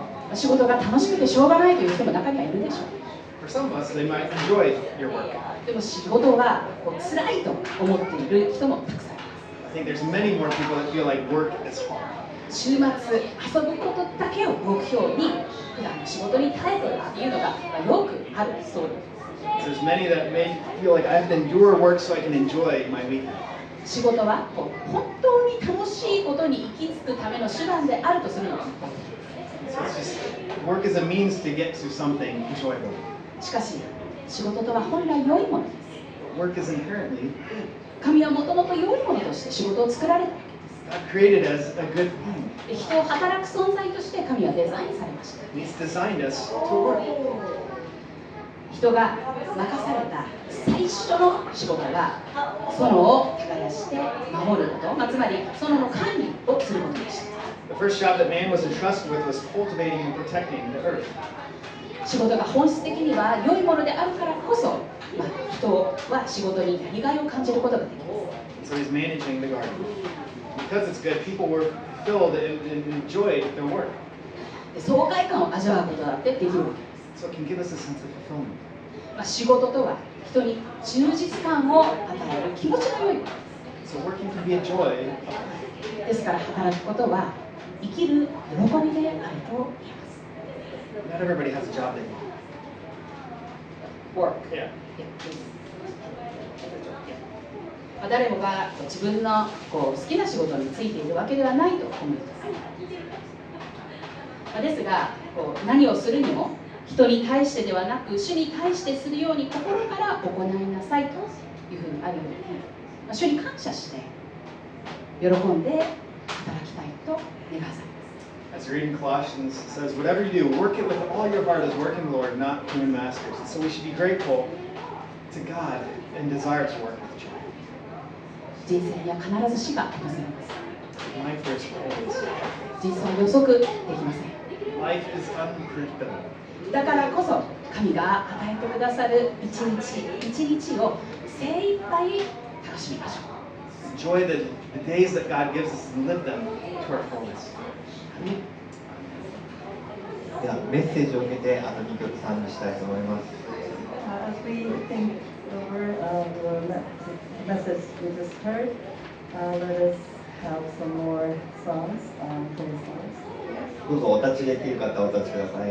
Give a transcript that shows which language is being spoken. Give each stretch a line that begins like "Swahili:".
Japanese: です。仕事が楽しくてしょうがないという人も中にはいるでしょう。
English: For some of us, they might enjoy your work.
Japanese: でも仕事がこう辛いと思っている人もたくさんいます。
English: I think there's many more people that feel like work is hard.
Japanese: 週末遊ぶことだけを目標に普段の仕事に耐えているっていうのが、よくあるストーリーです。
English: There's many that may feel like I have to endure work so I can enjoy my weekend.
Japanese: 仕事はこう本当に楽しいことに行き着くための手段であるとするのが、
English: So it's just work is a means to get to something enjoyable.
Japanese: しかし仕事とは本来良いものです。
English: Work is inherently
Japanese: 神はもともと良いものとして仕事を作られたわけです。
English: God created as a good thing.
Japanese: で人を働く存在として神はデザインされました。
English: He's designed us to work.
Japanese: 人が任された最初の仕事は園を耕して守ること、つまり園の管理をすることでした。
English: The first job that man was entrusted with was cultivating and protecting the earth.
Japanese: 仕事が本質的には良いものであるからこそ、人は仕事にやりがいを感じることができます。
English: So he's managing the garden. Because it's good, people were fulfilled and enjoyed their work.
Japanese: で爽快感を味わうことだってできるわけです。
English: So it can give us a sense of fulfillment.
Japanese: 仕事とは人に充実感を与える気持ちの良いこと
English: So working can be a joy.
Japanese: ですから、働くことは生きる喜びであると言えます。
English: Not everybody has a job they Work. want. Yeah.
Japanese: 誰もが自分の好きな仕事についているわけではないと思います。ですが、何をするにも人に対してではなく主に対してするように心から行いなさいというふうにあるように、主に感謝して喜んで働きたいと願わされます。
English: As you read in Colossians, it says, whatever you do, work it with all your heart as working the Lord, not human masters. And so we should be grateful to God and desire to work with joy.
Japanese: 人生には必ず死が訪れます。
English: Life is always.
Japanese: 人生は予測できません。
English: Life is unpredictable.
Japanese: だからこそ神が与えてくださる一日一日を精一杯楽しみましょう。
English: Enjoy the days that God gives us and live them to our fullest.
Japanese: ではメッセージを受けてあと2曲賛美したいと思います。
English: As we think over the message we just heard, let us have some more songs, holy songs.
Japanese: どうぞお立ちできる方はお立ちください。